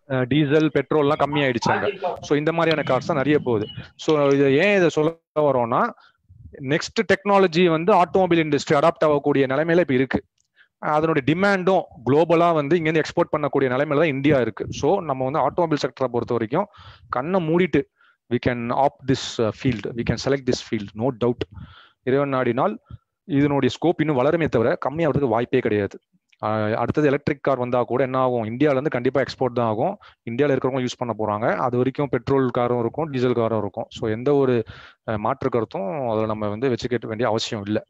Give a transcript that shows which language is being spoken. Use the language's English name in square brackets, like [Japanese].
[Tamil] Diesel பெட்ரோல்லாம் கம்மி ஆயிடுச்சாங்க. So இந்த மாதிரியான கார்ஸ் தான் நிறைய போகுது. ஸோ இதை ஏன் இதை சொல்ல வரோம்னா, நெக்ஸ்ட் டெக்னாலஜி வந்து ஆட்டோமொபைல் இண்டஸ்ட்ரி அடாப்ட் ஆகக்கூடிய நிலைமையில இப்ப இருக்கு. அதனுடைய டிமாண்டும் குளோபலா வந்து இங்கேருந்து எக்ஸ்போர்ட் பண்ணக்கூடிய நிலைமையில தான் இந்தியா இருக்கு. ஸோ நம்ம வந்து ஆட்டோமொபைல் செக்டரை பொறுத்த வரைக்கும் கண்ணை மூடிட்டு [English] we can opt this field, we can select this field, no doubt. [Tamil] இறைவன் நாடினால் இதனுடைய ஸ்கோப் இன்னும் வளருமே தவிர கம்மியாகிறதுக்கு வாய்ப்பே கிடையாது. அடுத்தது எலக்ட்ரிக் கார் வந்தா கூட என்ன ஆகும், இந்தியால இருந்து கண்டிப்பா எக்ஸ்போர்ட் தான் ஆகும். இந்தியாவில் இருக்கிறவங்க யூஸ் பண்ண போறாங்க. அது வரைக்கும் பெட்ரோல் காரும் இருக்கும், டீசல் காரும் இருக்கும். ஸோ எந்த ஒரு மாற்று கருத்தும் அதில் நம்ம வந்து வச்சுக்க வேண்டிய அவசியம் இல்லை.